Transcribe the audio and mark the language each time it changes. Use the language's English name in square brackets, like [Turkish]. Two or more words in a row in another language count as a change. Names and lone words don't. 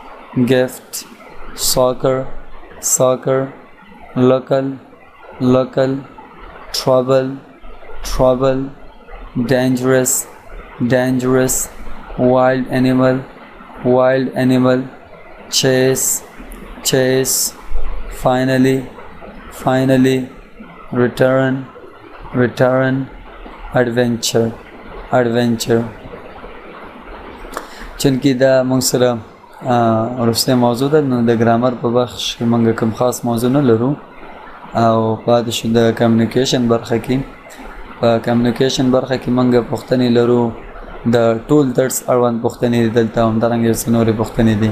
[English] soccer, local, trouble, dangerous, wild animal, chase, finally, return, adventure. [Pashto] چونکې دا موږ سره وروستی موضوع ده، نو د ګرامر په بخش کې موږ کوم خاص موضوع نه لرو او پاتې شو د کمیونیکیشن برخه کې. په کمیونیکیشن برخه کې موږ پوښتنې لرو، د ټول درس اړوند پوښتنې دي دلته، همدارنګه یو څه نورې پوښتنې دي.